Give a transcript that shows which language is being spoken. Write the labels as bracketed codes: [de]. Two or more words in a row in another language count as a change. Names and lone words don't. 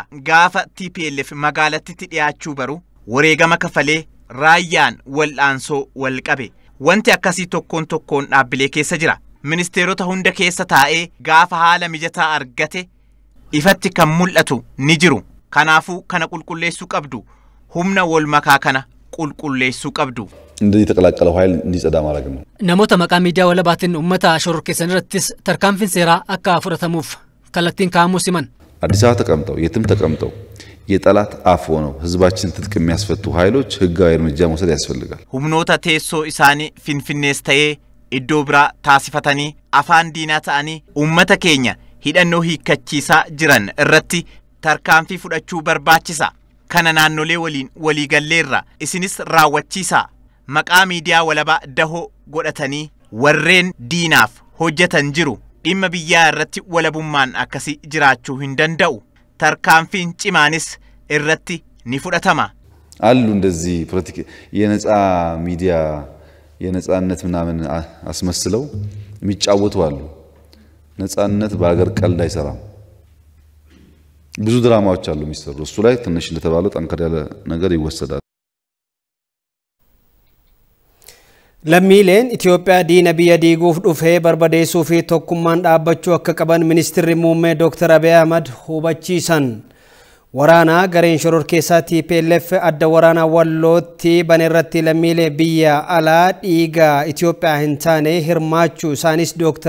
[om] Gaafa TPLF magaalattitti dhiyaachuu baru wareegama kafalee raayyaan wal'aansoo wal qabe. Wanti akkasii tokkoon dhaabbilee keessa jira. Ministeerota hunda keessa taa'ee gaafa haala mijataa argate ifatti kan mul'atu ni jiru. Kanaafuu kana qulqulleessuu qabdu. Humna wal makaa kana qulqulleessuu qabdu. [am] እንደዚህ ተቀላቀለው ኃይል እንዲጸዳ ማድረግ ነው። [om] namoota maqaa miidiyaa walabaatiin uummata shororkeessan irrattis tarkaanfiin seeraa akka fudhatamuuf kallattiin kaa'amuu siman. [am] አዲስ አበባ ተቀምጠው የትም ተቀምጠው የጠላት አፍ ሆነው ህዝባችን ትጥቅ የሚያስፈቱ ኃይሎች ህጋዊ እርምጃ መውሰድ ያስፈልጋል። [om] humnoota teessoo isaanii finfinnees ta'ee iddoo biraa taasifatanii afaan diinaa ta'anii uummata keenya hidhannoo hiikkachiisaa jiran irratti tarkaanfii fudhachuu barbaachisa. Kana naannolee waliin waliigalleerra isinis raawwachiisa. Maqaa miidiyaa walabaa dahoo godhatanii warreen diinaaf hojjetan jiru. Dhimma biyyaa irratti walabummaan akkasii jiraachuu hin danda'u. Tarkaanfiin cimaanis irratti ni fudhatama. [am] አሉ እንደዚህ ፖለቲካ የነጻ ሚዲያ የነጻነት ምናምን አስመስለው የሚጫወቱ አሉ። ነጻነት በአገር ቀልድ አይሰራም። ብዙ ድራማዎች አሉ የሚሰሩ። እሱ ላይ ትንሽ እንደተባለው ጠንከር ያለ ነገር ይወሰዳል። [om] lammiileen Itoophiyaa diina biyya diiguuf dhufee barbadeessuu fi tokkummaan dhaabbachuu akka qaban ministeerri muummee Dr. Abiy Ahmed hubachiisan. Waraanaa gareen shororkeessaa TPLF adda waraanaa Wallootti banerratti lammiilee biyya alaa dhiiga Itoophiyaa hin taane hirmaachuu isaanis Dr.